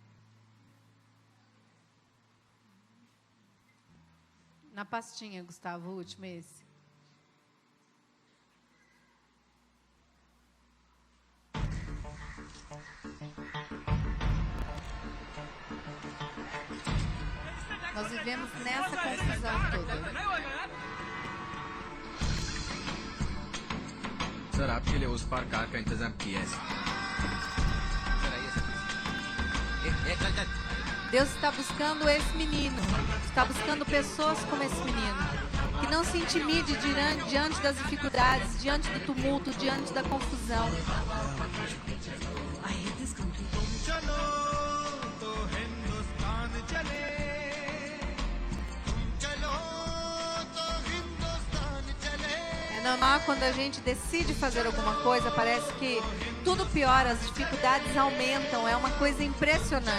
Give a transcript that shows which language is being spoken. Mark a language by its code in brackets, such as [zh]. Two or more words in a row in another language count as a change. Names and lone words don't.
[pt] Na pastinha, Gustavo, o último é esse. Nós vivemos nessa confusão toda. [hi] सर आपके लिए उस पार कार का इंतजाम किया है [pt] Deus está buscando esse menino, está buscando pessoas como esse menino, que não se intimide diante das dificuldades, diante do tumulto, diante da confusão. É normal quando a gente decide fazer alguma coisa, parece que tudo piora, as dificuldades aumentam, é uma coisa impressionante.